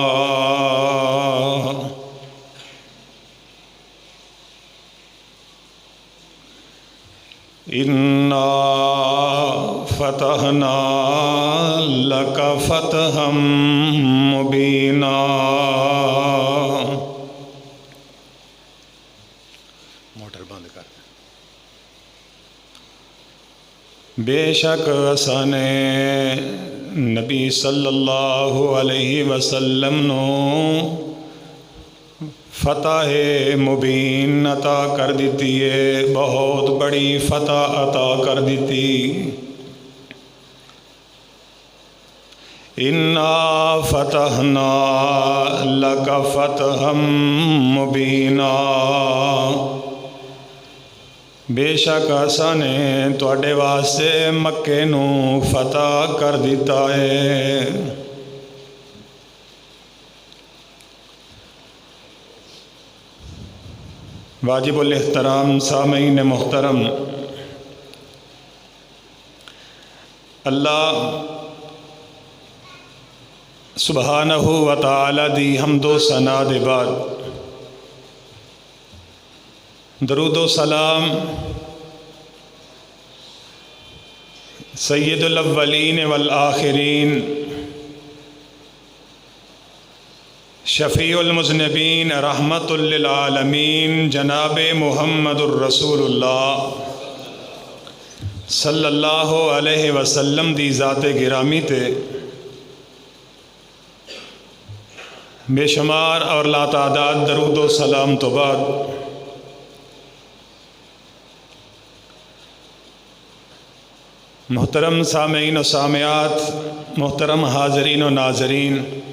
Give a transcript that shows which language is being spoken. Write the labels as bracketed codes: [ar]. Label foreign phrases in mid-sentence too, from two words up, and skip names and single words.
[ar] إنا فتحنا لك فتحا مبينا. [pa] ਮੋਟਰ ਬੰਦ ਕਰ। ਬੇਸ਼ੱਕ ਅਸਾਂ ਨੇ ਨਬੀ [ar] صلى الله عليه وسلم [pa] ਨੂੰ ਫ਼ਤਹ ਮੁਬੀਨ ਅਤਾ ਕਰ ਦਿੱਤੀ ਹੈ, ਬਹੁਤ ਵੱਡੀ ਫ਼ਤਹ ਅਤਾ ਕਰ ਦਿੱਤੀ। [ar] إنا فتحنا لك فتحا مبينا. [pa] ਬੇਸ਼ੱਕ ਅਸਾਂ ਨੇ ਤੁਹਾਡੇ ਵਾਸਤੇ ਮੱਕੇ ਨੂੰ ਫ਼ਤਹ ਕਰ ਦਿੱਤਾ ਹੈ। ਵਾਜਿਬੁਲ ਏਹਤਰਾਮ ਸਾਮੀਨ ਮੁਹਤਰਮ, [ar] الله سبحانه وتعالى [pa] ਦੀ ਹਮਦੋ ਸਨਾ ਦੇ ਬਾਅਦ ਦਰੂਦੋ ਸਲਾਮ [ar] سيد الأولين والآخرين شفيع المذنبين رحمة للعالمين [pa] ਜਨਾਬ [ar] محمد رسول الله صلى الله عليه وسلم [pa] ਦੀ ਜ਼ਾਤੇ ਗਿਰਾਮੀ ਤੇ ਬੇਸ਼ੁਮਾਰ ਔਰ ਲਾਤਾਦਾਦ ਦਰੂਦੋ ਸਲਾਮ ਤੋਂ ਬਾਅਦ ਮੋਹਤਰਮ ਸਾਮੀਨ ਵ ਸਾਮਿਆਤ, ਮੋਹਤਰਮ ਹਾਜ਼ਰੀਨ ਵ ਨਾਜ਼ਰੀਨ,